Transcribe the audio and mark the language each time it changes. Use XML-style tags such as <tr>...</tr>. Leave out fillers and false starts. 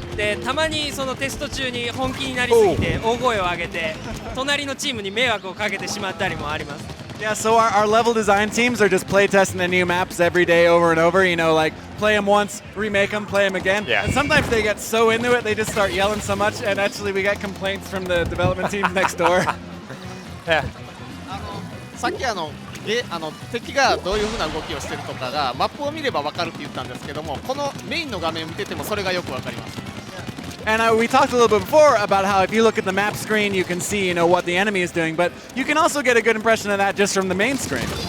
<ja>でたまにそのテスト中に本気になりすぎて大声を上げて隣のチームに迷惑をかけてしまったりもあります。</ja> <en>Yeah, so our level design teams are just play testing the new maps every day over and over, like play them once, remake them, play them again. Yeah. And sometimes they get so into it, they just start yelling so much, and actually we get complaints from the development teams next door. Yeah.</en> <ja>さっき敵がどういう風な動きをしてるとかがマップを見れば分かるって言ったんですけども、このメインの画面見ててもそれがよく分かります。</ja> <en>And we talked a little bit before about how if you look at the map screen, you can see, what the enemy is doing, but you can also get a good impression of that just from the main screen.</en>